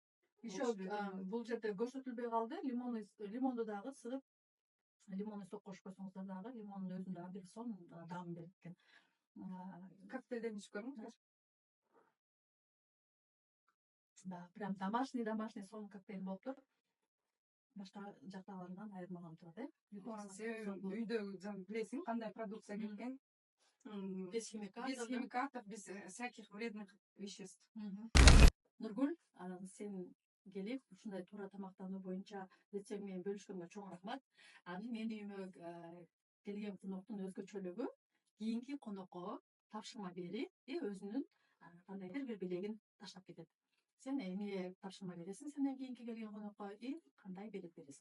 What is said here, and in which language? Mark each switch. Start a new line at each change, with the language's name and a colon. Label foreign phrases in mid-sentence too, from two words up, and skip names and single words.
Kyrgyz: Еще бул жерде көрсөтүлбөй калды. Лимонду дагы сыгып, лимонду сок кошпосоңуздар дагы лимондун өзүн дагы бир сонун даам берет экен. Коктейлден ичип көрүңүздөр.
Russian: Да, прям домашний
Kyrgyz: сонун коктейль болуптур. Башка жактагыларынан айырмаган турат, Үйдө билесиң кандай продукция кеткен.
Russian: Без химикатов, без всяких вредных веществ.
Kyrgyz: Нургүл, сен келип ушундай туура тамактануу боюнча рецепт менен бөлүшкөнгө чоң рахмат. Анан менин үйүмө келген коноктун өзгөчөлүгү кийинки конокко тапшырма берип, өзүнүн кандайдыр бир белегин таштап кетет. Сен эмне тапшырма бересиң сенден кийинки келген конокко, кандай белек бересиң?